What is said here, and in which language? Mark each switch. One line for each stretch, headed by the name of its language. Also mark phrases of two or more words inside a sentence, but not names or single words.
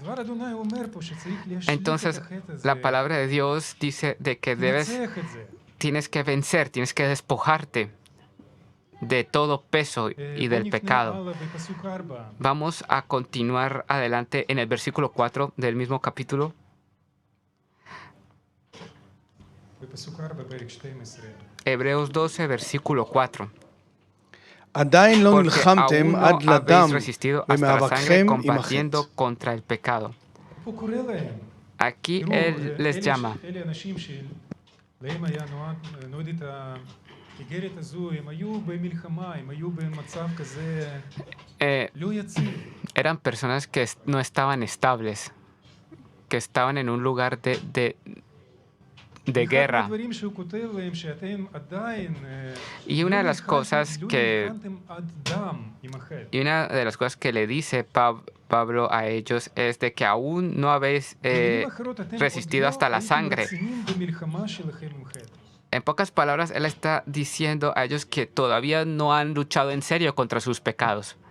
Spanish: Entonces, la palabra de Dios dice de que tienes que vencer, tienes que despojarte de todo peso y del pecado. Vamos a continuar adelante en el versículo 4 del mismo capítulo. Hebreos 12, versículo 4.
Hebrew: עדיין לא
Spanish: Porque
Hebrew: נלחמתם
Spanish: aún
Hebrew: עד
Spanish: no
Hebrew: לדם
Spanish: habéis resistido hasta la sangre
Hebrew: במאבקכם עם החטא.
Spanish: combatiendo contra el pecado. Aquí Él les llama.
Hebrew: אלה אנשים שלהם היה נועדת האיגרת הזו, הם היו במלחמה, הם היו במצב כזה לא יציב.
Spanish: Eran personas que no estaban estables, que estaban en un lugar de guerra.
Hebrew: הדברים שהוא כותב להם שאתם עדיין
Spanish: Y una de las cosas que
Hebrew: נלחמתם עד דם עם החטא.
Spanish: Y una de las cosas que le dice Pablo a ellos es de que aún no habéis resistido hasta la sangre. En pocas palabras, él está diciendo a ellos que todavía no han luchado en serio contra sus pecados.